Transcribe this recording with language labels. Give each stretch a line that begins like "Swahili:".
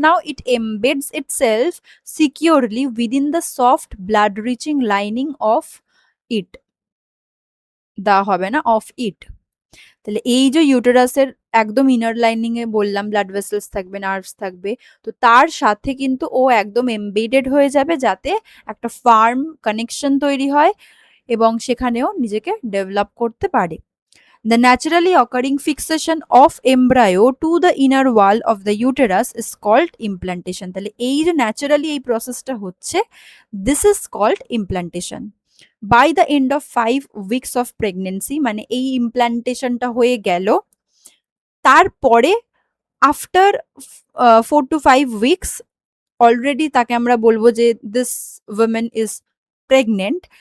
English: now it embeds itself securely within the soft blood reaching lining of it,
Bangla: দেওয়া হবে না,
English: Of it.
Bangla: তাহলে এই যে ইউটেরাসের একদম ইনার লাইনিং এ বললাম ব্লাড ভেসেলস থাকবে, নার্ভস থাকবে, তো তার সাথে কিন্তু ও একদম এমবেডেড হয়ে যাবে, যাতে একটা ফার্ম কানেকশন তৈরি হয় এবং সেখানেও নিজেকে ডেভেলপ করতে পারে।
English: The naturally occurring fixation of embryo to the inner wall of the uterus is called implantation.
Bangla: তাহলে এই যে ন্যাচারালি এই প্রসেসটা হচ্ছে,
English: this is called implantation. By the end of 5 weeks of pregnancy,
Bangla: মানে এই ইমপ্ল্যান্টেশনটা হয়ে গেল, তারপরে আফটার 4 to 5 weeks অলরেডি তাকে আমরা বলবো যে
English: This women is pregnant.